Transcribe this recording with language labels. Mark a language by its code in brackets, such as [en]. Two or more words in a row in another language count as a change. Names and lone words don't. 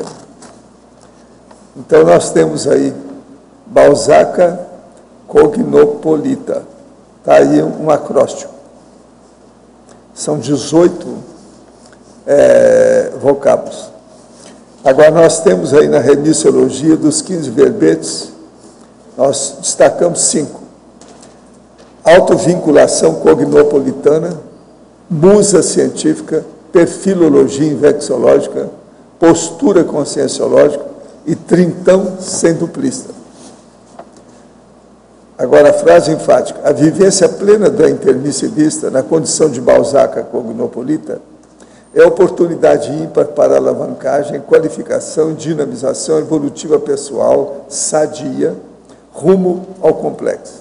[pt] Então, nós temos aí Balzaca cognopolita. Está aí um acróstico. São 18 vocábulos. Agora, nós temos aí na remissiologia dos 15 verbetes, nós destacamos 5. Autovinculação cognopolitana, musa científica, perfilologia invexológica, postura conscienciológica e trintão sem duplista. Agora, a frase enfática. A vivência plena da intermissivista, na condição de Balzaca cognopolita, é oportunidade ímpar para alavancagem, qualificação e dinamização evolutiva pessoal sadia, rumo ao complexo.